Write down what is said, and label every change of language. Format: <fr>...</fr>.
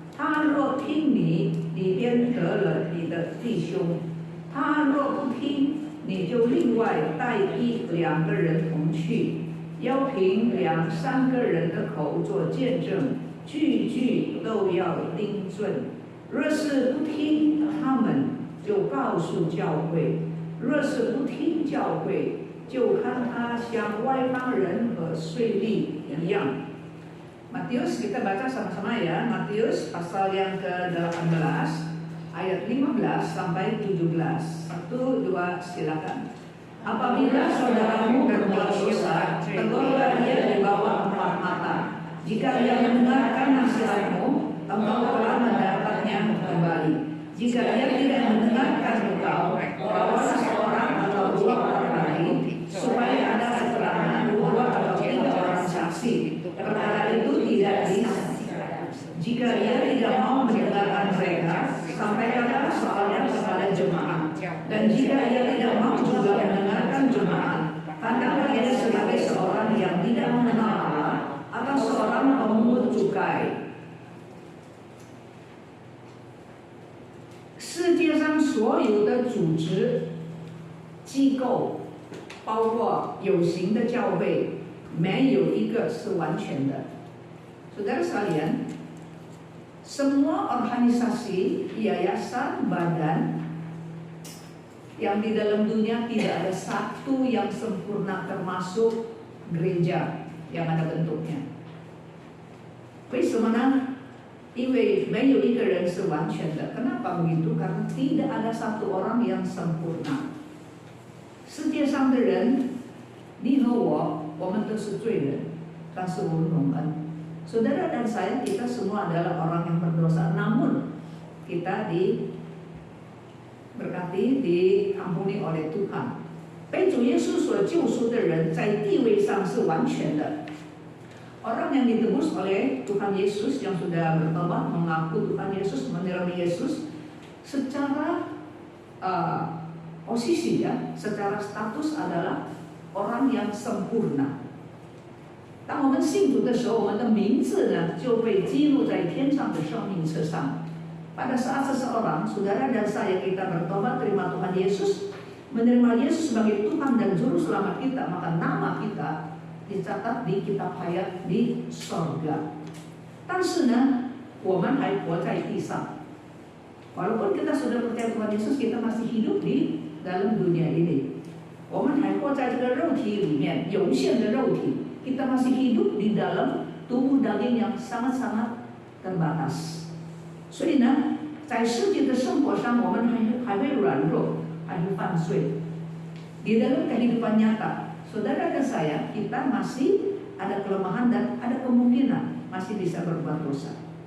<zh>他若听你，你便得了你的弟兄；他若不听，你就另外带1、2个人同去，要凭2、3个人的口做见证，句句都要订正。若是不听他们，就告诉教会；若是不听教会，就看他像外邦人和税吏一样。</zh> <id>Matius, kita baca sama-sama ya. Matius pasal yang ke-18 ayat 15 sampai 17. 1, 2, silakan. Apabila saudaramu berbuat dosa, tegurlah dia di bawah 4 mata. Jika dia mendengarkan nasihatmu, engkau telah mendapatnya kembali. Jika dia tidak mendengarkan engkau, bawalah seorang atau 2 orang lain, supaya ada keterangan 2 atau 3 orang saksi. Perkara itu tidak disaksikan. Jika dia tidak mau mendengarkan mereka, sampaikanlah soalnya kepada jemaat. Dan jika dia tidak mau juga mendengarkan jemaat, pandanglah dia sebagai seorang yang tidak mengenal Allah atau seorang pemungut cukai.</id> <zh>世界上所有的组织机构，包括有形的教会，没有一个是完全的。</zh> <id>Saudara sekalian, semua organisasi, yayasan, badan yang di dalam dunia tidak ada satu yang sempurna, termasuk gereja yang ada bentuknya.</id> <zh>为什么呢？因为没有一个人是完全的。</zh> <id>Kenapa begitu? Karena tidak ada satu orang yang sempurna.</id> <zh>世界上的人，你和我们都是罪人，但是我们蒙恩。</zh> <id>Saudara dan saya, kita semua adalah orang yang berdosa, namun kita diberkati, diampuni oleh Tuhan.</id> <zh>被主耶稣所救赎的人，在地位上是完全的。</zh> <id>Orang yang ditebus oleh Tuhan Yesus, yang sudah bertobat, mengaku Tuhan Yesus, menerima Yesus, secara posisi ya, secara status adalah orang yang sempurna.</id> <zh>当我们信主的时候，我们的名字呢就被记录在天上的生命册上。</zh> <id>Pada saat seseorang, saudara dan saya, kita bertobat, terima Tuhan Yesus, menerima Yesus sebagai Tuhan dan Juru Selamat kita, maka nama kita dicatat di kitab hayat di sorga.</id> <zh>但是呢，我们还活在地上。</zh> <id>Walaupun kita sudah percaya Tuhan Yesus, kita masih hidup di dalam dunia ini.</id> <zh>我们还活在这个肉体里面，有限的肉体。</zh> <id>Kita masih hidup di dalam tubuh daging yang sangat-sangat terbatas.</id> <zh>所以呢，在实际的生活上，我们还会软弱，还会犯罪。</zh> <id>Di dalam kehidupan nyata, saudara dan saya, kita masih ada kelemahan dan ada kemungkinan masih bisa berbuat dosa.</id>